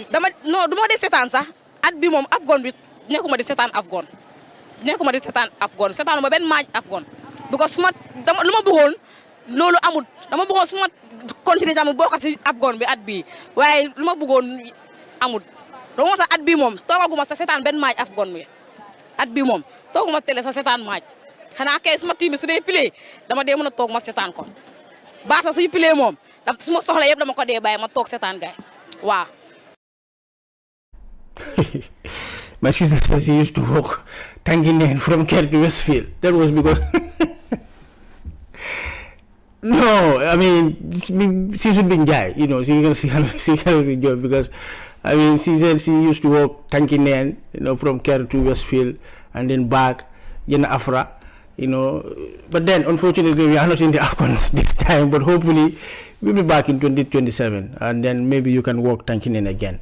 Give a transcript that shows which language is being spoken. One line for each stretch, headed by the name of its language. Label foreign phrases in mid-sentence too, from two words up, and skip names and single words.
Wolof: du ma dee seetaan sax at bi moom AFCON bi nekkuma di seetaan AFCON seetaanu ma benn match AFCON because lu ma bëggoon loolu amul dama bëggoon suma continuer tamit bokk si AFCON bi at bii waaye lu ma bëggoon amul loolu moo tax at bii moom toogaguma sa seetaan benn match AFCON bi at bii moom tooguma télé sa seetaan match xanaa kay suma team bi su dee play dama dee mën a toog ma seetaan ko baax sa suñu play moom suma soxla yëpp dama ko dee bàyyi ma toog seetaan gaay waaw.
English: My sister says she used to walk Tanginen from Kerr to Westfield. That was because no, I mean she should be Jai, she cannot be job because I mean she said she used to walk Tanginen, from Kerr to Westfield and then back in Afra, but then unfortunately we are not in the AFCON this time, but hopefully we'll be back in 2027 and then maybe you can walk Tanginen again.